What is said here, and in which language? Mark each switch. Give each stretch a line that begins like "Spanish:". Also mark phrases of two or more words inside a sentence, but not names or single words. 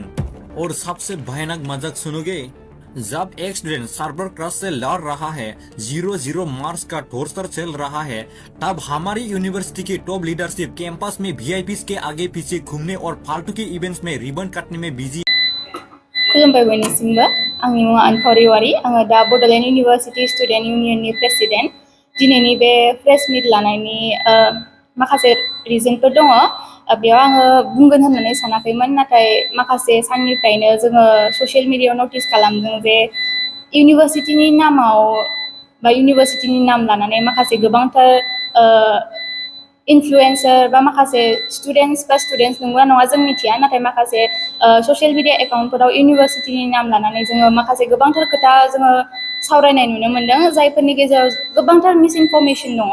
Hindi: और सबसे भयानक मजाक सुनोगे, जब एक स्टूडेंट सर्वर क्रैश से लड़ रहा है, 0-0 मार्क्स का टॉर्चर चल रहा है, तब हमारी यूनिवर्सिटी की टॉप लीडरशिप कैंपस में वीआईपीज के आगे पीछे घूमने और फालतू के इवेंट्स में रिबन काटने में बिजी।
Bodo: खुलुमबाय बयनिसिमबो आंनि मुङा अनफावरि वारि आङो दा बड'लेण्ड इउनिभार्सिटि स्टुडेन्ट इउनियननि प्रेसिडेन्ट। दिनैनि बे प्रेस मिट लानायनि माखासे रिजनफोर दङ। बेयाव आङो बुंगोन होननानै सानाखैमोन, नाथाय माखासे साननिफ्रायनो जोङो ससियेल मिडियायाव नटिस खालामदों जे इउनिभार्सिटिनि नामाव बा इउनिभार्सिटिनि नाम लानानै माखासे गोबांथार इनफ्लुएन्सार बा माखासे स्टुडेन्ट्स नंगौना नङा जों मिथिया, नाथाय माखासे
English: social media
Bodo: एकाउन्टफोराव इउनिभार्सिटिनि नाम लानानै जोङो माखासे गोबांथार खोथा जोङो सावरायनाय नुनो मोन्दों, जायफोरनि गेजेराव गोबांथार मिसइनफरमेसन दङ।